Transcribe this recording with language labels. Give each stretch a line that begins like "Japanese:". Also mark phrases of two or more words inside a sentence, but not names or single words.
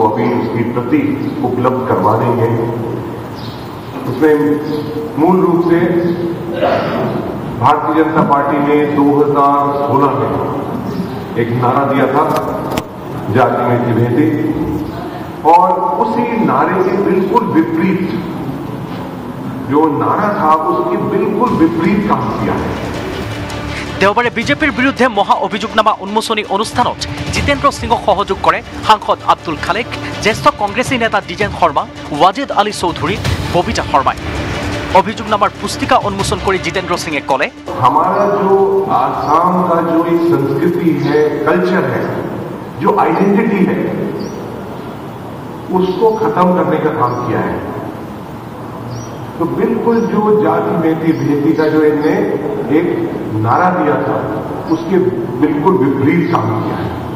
Hindi: अभी उसकी प्रति उपलब्ध करवा देंगे, उसमें मूल रूप से भारतीय जनता पार्टी ने 2016 में एक नारा दिया था, जाति में थी भेदी, और उसी नारे के बिल्कुल विपरीत जो नारा था, उसके बिल्कुल विपरीत काम किया है।
Assamese: দেওবাৰে বিজেপিৰ বিৰুদ্ধে মহা অভিযোগনামা উন্মোচনী অনুষ্ঠানত জিতেন্দ্ৰ সিঙক সহযোগ কৰে সাংসদ আব্দুল খালেক, জ্যেষ্ঠ কংগ্ৰেছী নেতা দ্বিজেন শৰ্মা, ৱাজেদ আলী চৌধুৰী, ববিতা শৰ্মাই। অভিযোগনামাৰ পুস্তিকা উন্মোচন কৰি জিতেন্দ্ৰ সিঙে ক'লে,
Hindi: हमारा जो आसाम का जो एक संस्कृति है, कल्चर है, जो आइडेंटिटी है, उसको खत्म करने का काम किया है। तो बिल्कुल जो जाति में थी भेदी का जो इनने एक नारा दिया था, उसके बिल्कुल विपरीत काम किया है।